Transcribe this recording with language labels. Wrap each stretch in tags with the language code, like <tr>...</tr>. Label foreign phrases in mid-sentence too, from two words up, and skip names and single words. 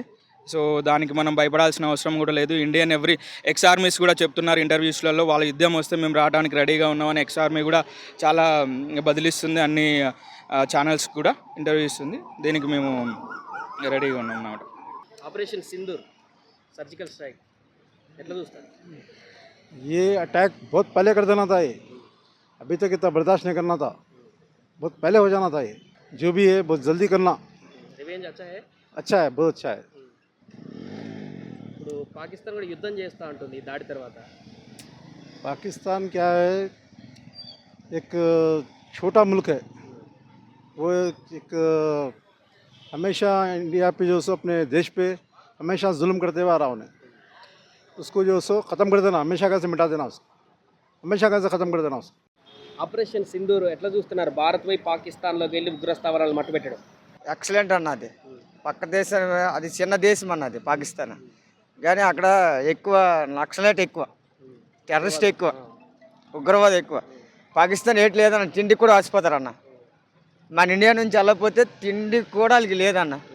<te>సో దానికి మనం భయపడాల్సిన అవసరం కూడా లేదు.</te> <en>Indian ex armies</en> <te>కూడా చెప్తున్నారు ఇంటర్వ్యూస్లలో, వాళ్ళ యుద్ధం వస్తే మేము రావడానికి రెడీగా ఉన్నామని</te> <en>ex army</en> <te>కూడా చాలా బదిలిస్తుంది, అన్ని ఛానల్స్ కూడా ఇంటర్వ్యూ ఇస్తుంది. దీనికి మేము రెడీగా ఉన్నాం అన్నమాట. ఆపరేషన్ సింధూర్</te> <en>surgical strike</en> <te>ఎట్లా చూస్తారు?</te> <hi>ये अटैक बहुत पहले कर देना था, ये अभी तक इतना बर्दाश्त नहीं करना था, बहुत पहले हो जाना था। ये जो भी है बहुत जल्दी करना। रिवेंज अच्छा है बहुत अच्छा है।</hi> <te>ఇప్పుడు పాకిస్తాన్ కూడా యుద్ధం చేస్తా ఉంటుంది ఈ దాడి తర్వాత.</te> <hi>पाकिस्तान क्या है, एक छोटा मुल्क है, वो एक हमेशा इंडिया पे जो सो अपने देश पे हमेशा जुल्म करते हुआ रहा उन्हें, उसको जो सो ख़त्म कर देना, हमेशा का से मिटा देना, उसको हमेशा का से ख़त्म कर देना उसको।</hi> <te>ఆపరేషన్ సింధూర్ ఎట్లా చూస్తున్నారు? భారత్ పోయి పాకిస్తాన్లోకి వెళ్ళి ఉగ్రస్థావరాలు మట్టుపెట్టడం ఎక్సలెంట్ అన్నది. పక్క దేశం, అది చిన్న దేశం అన్నది పాకిస్తాన్, కానీ అక్కడ ఎక్కువ నక్సలైట్ ఎక్కువ, టెర్రరిస్ట్ ఎక్కువ, ఉగ్రవాదం ఎక్కువ. పాకిస్తాన్ ఏటి లేదన్న, తిండికి కూడా ఆసిపోతారన్న. మన ఇండియా నుంచి వెళ్ళకపోతే తిండి కూడా వాళ్ళకి లేదన్న.</te>